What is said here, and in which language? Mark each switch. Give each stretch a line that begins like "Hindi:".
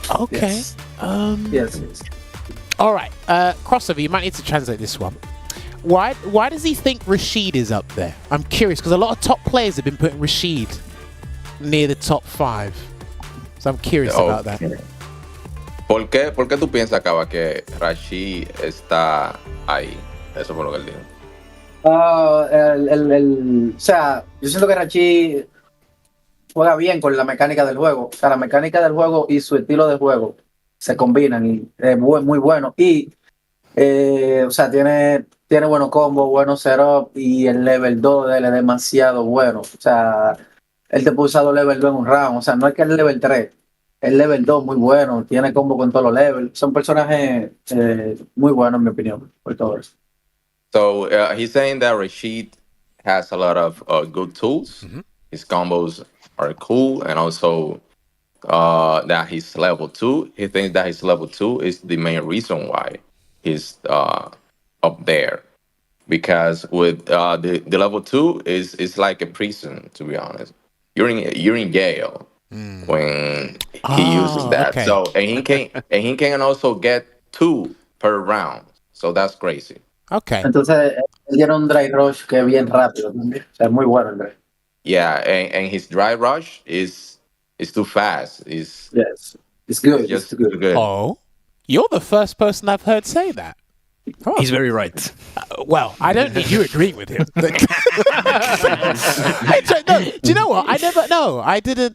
English: Okay. Yes. All right. Crossover, you might need to translate this one. Why does he think Rashid is up there? I'm curious because a lot of top players have been putting Rashid near the top 5. So I'm curious about that.
Spanish: ¿Por qué tú piensas, Caba, que Rashid está ahí? Eso fue lo que él dijo. O sea, yo siento que Rashid juega bien con la mecánica del juego. O sea, la mecánica del juego y su estilo de juego se combinan y es muy bueno. Y, o sea, tiene buenos combos, buenos setup, y el level 2 de él es demasiado bueno. O sea, él te puede usar los level 2 en un round. O sea, no es que el level 3, el level 2 muy bueno, tiene combo con todos los levels. Son personajes muy buenos, en mi opinión, por todo eso.
English: So he's saying that Rashid has a lot of good tools. His combos are cool, and also that he's level 2. He thinks that his level 2 is the main reason why he's up there. Because with the level 2 is like a prison, to be honest. You're in jail when he uses that. Okay. So and he can also get 2 per round. So that's crazy. Okay.
Spanish: Entonces, él tiene un dry rush que es bien rápido también. O sea, es muy bueno el dry.
English: Yeah, and his dry rush is too fast. Yes, it's good. Just it's good. too good. Oh, You're the first person I've heard say that. Oh. He's very right. Well, I don't need you agreeing with him. No, do you know what? I never. No, I didn't.